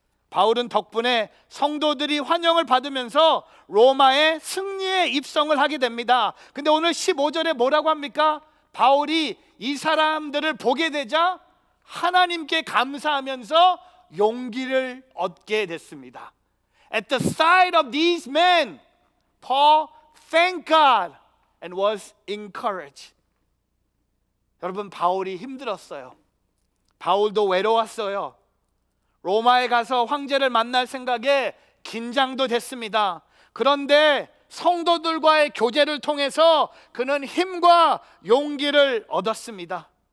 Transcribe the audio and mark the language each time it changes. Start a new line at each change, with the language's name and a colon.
Korean: 바울은 덕분에 성도들이 환영을 받으면서 로마의 승리에 입성을 하게 됩니다. 근데 오늘 15절에 뭐라고 합니까? 바울이 이 사람들을 보게 되자 하나님께 감사하면서 용기를 얻게 됐습니다.
English: At the sight of these men, Paul thanked God and was encouraged.
Korean: 여러분, 바울이 힘들었어요. 바울도 외로웠어요. 로마에 가서 황제를 만날 생각에 긴장도 됐습니다. 그런데 성도들과의 교제를 통해서 그는 힘과 용기를 얻었습니다.